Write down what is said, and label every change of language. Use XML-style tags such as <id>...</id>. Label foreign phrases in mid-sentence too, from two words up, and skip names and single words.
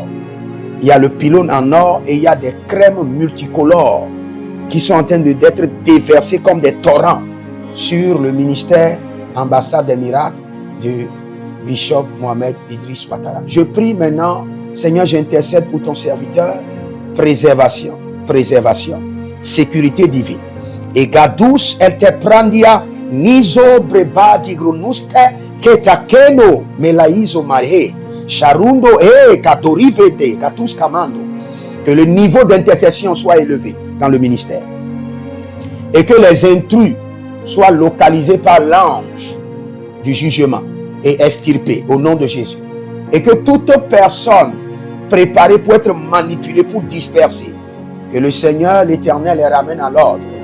<fr>Il y a le pylône en or et il y a des crèmes multicolores qui sont en train d'être déversées comme des torrents sur le ministère ambassade des miracles du bishop Mohamed Idriss Ouattara. Je prie maintenant, Seigneur, j'intercède pour ton serviteur, préservation, sécurité divine. Et gadus el te prandia nizo breba digrunuste ketakeno melaizo marhe. Charundo et Katorivete, Katus Kamando, que le niveau d'intercession soit élevé dans le ministère et que les intrus soient localisés par l'ange du jugement et extirpés au nom de Jésus, et que toute personne préparée pour être manipulée, pour disperser, que le Seigneur l'Éternel les ramène à l'ordre.</fr>